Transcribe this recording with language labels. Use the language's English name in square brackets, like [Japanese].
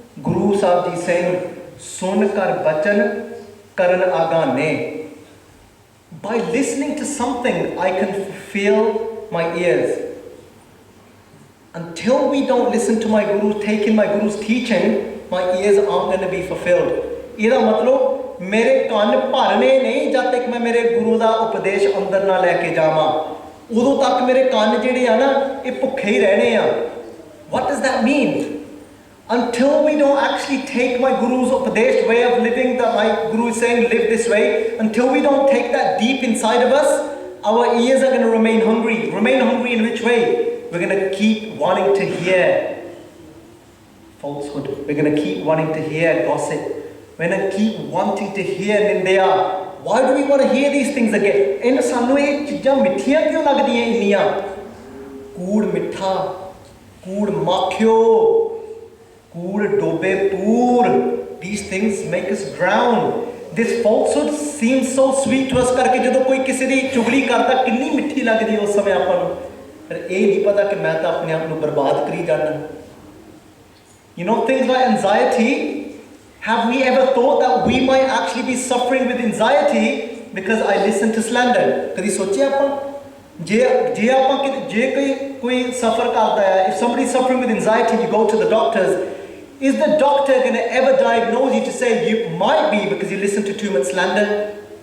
[English] Guru Sahib Ji saying, [Punjabi] Sun kar bachan karan agane. [English] By listening to something, I can feel my ears. until we don't listen to my Guru, take in my Guru's teaching, my ears aren't going to be fulfilled. [Punjabi] ਇਹਦਾ ਮਤਲਬ ਮੇਰੇ ਕੰਨ ਭਰਨੇ ਨਹੀਂ ਜਦ ਤੱਕ ਮੈਂ ਮੇਰੇ ਗੁਰੂ ਦਾ ਉਪਦੇਸ਼ ਅੰਦਰ ਨਾ ਲੈ ਕੇ ਜਾਵਾਂ ਉਦੋਂ ਤੱਕ ਮੇਰੇ ਕੰਨ ਜਿਹੜੇ ਆ ਨਾ ਇਹ ਭੁੱਖੇ ਹੀ ਰਹਿਣੇ ਆ [English] What does that mean? Until we don't actually take my Guru's upadesh way of living, that my Guru is saying live this way, until we don't take that deep inside of us, our ears are going to remain hungry. Remain hungry in which way? We're going to keep wanting to hear falsehood. We're going to keep wanting to hear gossip. We're going to keep wanting to hear nindya. Why do we want to hear these things again? [Punjabi] In sanu eh cheezaਂ ਮਿੱਠੀਆਂ ਕਿਉਂ ਲੱਗਦੀਆਂ ਇੰਨੀਆਂ ਕੂੜ ਮਿੱਠਾ ਕੂੜ ਮਾਖਿਓ ਕੂੜ ਡੋਬੇ ਪੂਰ [English] these things make us drown. This falsehood seems so sweet to us [Punjabi] ਕਰਕੇ ਜਦੋਂ ਕੋਈ ਕਿਸੇ ਦੀ ਚੁਗਲੀ ਕਰਦਾ ਕਿੰਨੀ ਮਿੱਠੀ ਲੱਗਦੀ ਉਸ ਸਮੇਂ ਆਪਾਂ ਨੂੰ ਪਰ ਇਹ ਨਹੀਂ ਪਤਾ ਕਿ ਮੈਂ ਤਾਂ ਆਪਣੇ ਆਪ ਨੂੰ ਬਰਬਾਦ ਕਰੀ ਜਾਣਾ [English] You know things like anxiety. Have we ever thought that we might actually be suffering with anxiety because I listen to slander? [Punjabi] कभी सोचे ਆਪਾਂ ਜੇ ਆਪਾਂ ਜੇ ਕੋਈ suffer ਕਰਦਾ ਹੈ [English] if somebody is suffering with anxiety you go to the doctors is the doctor going to ever diagnose you to say you might be because you listen to too much slander?